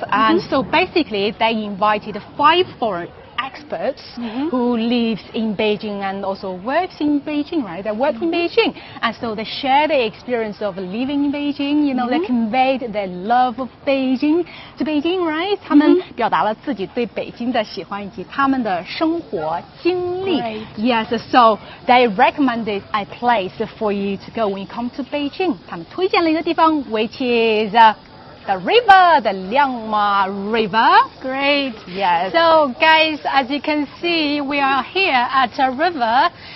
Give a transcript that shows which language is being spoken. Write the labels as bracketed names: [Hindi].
[English] And so basically, they invited 5 foreign experts who lives in Beijing and also works in Beijing, right? They work in Beijing, and so they share the experience of living in Beijing. You know, they conveyed their love of Beijing to Beijing, right? [Chinese] 他们表达了自己对北京的喜欢以及他们的生活经历。 [English] Yes, so they recommended a place for you to go when you come to Beijing. [Chinese] 他们推荐了一个地方 [English] which is the river, the Liangma River. Great. Yes. So, guys, as you can see, we are here at a river.